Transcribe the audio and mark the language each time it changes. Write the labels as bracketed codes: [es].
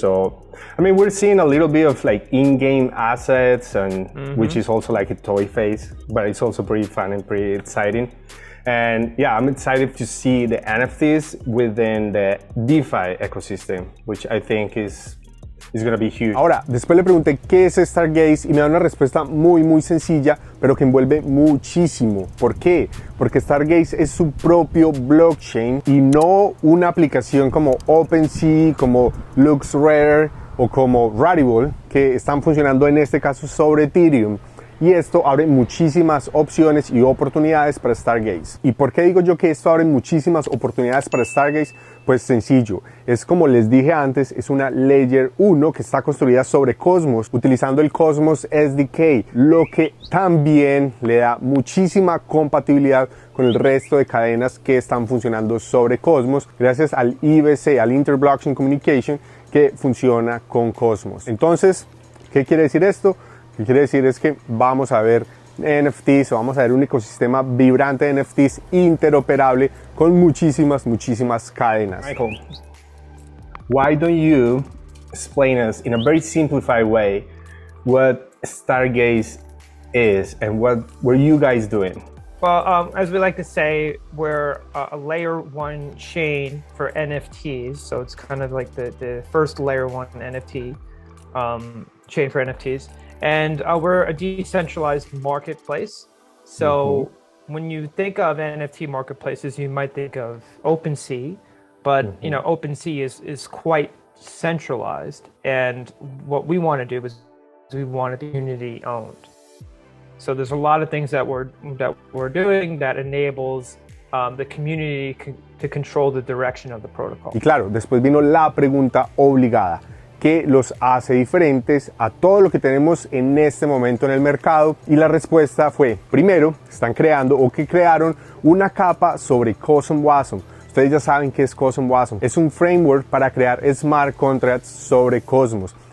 [en] So, I mean, we're seeing a little bit of like in-game assets, and which is also like a toy phase, but it's also pretty fun and pretty exciting. And yeah, I'm excited to see the NFTs within the DeFi ecosystem, which I think is is going to be huge. [es] Ahora, después le pregunté qué es Stargaze y me da una respuesta muy sencilla, pero que envuelve muchísimo. ¿Por qué? Porque Stargaze es su propio blockchain y no una aplicación como OpenSea, como LuxRare o como Rarible, que están funcionando en este caso sobre Ethereum. Y esto abre muchísimas opciones y oportunidades para Stargaze. ¿Y por qué digo yo que esto abre muchísimas oportunidades para Stargaze? Pues sencillo, es como les dije antes, es una Layer 1 que está construida sobre Cosmos, utilizando el Cosmos SDK, lo que también le da muchísima compatibilidad con el resto de cadenas que están funcionando sobre Cosmos, gracias al IBC, al Interblockchain Communication, que funciona con Cosmos. Entonces, ¿qué quiere decir esto? Lo que quiere decir es que vamos a ver NFTs o vamos a ver un ecosistema vibrante de NFTs interoperable con muchísimas cadenas. [en] Michael, why don't you explain us in a very simplified way what Stargaze is and what were you guys doing? Well, as we like to say, we're a layer 1 chain for NFTs. So it's kind of like the first layer 1 NFT chain for NFTs. And we're a decentralized marketplace. So when you think of NFT marketplaces, you might think of OpenSea, but you know, OpenSea is quite centralized. And what we want to do is we want it community owned. So there's a lot of things that we're doing that enables the community to control the direction of the protocol. [es] Y claro, después vino la pregunta obligada. ¿Qué los hace diferentes a todo lo que tenemos en este momento en el mercado? Y la respuesta fue, primero, están creando o que crearon una capa sobre Cosmos Wasm. Ustedes ya saben qué es Cosmos Wasm. Es un framework para crear smart contracts sobre Cosmos.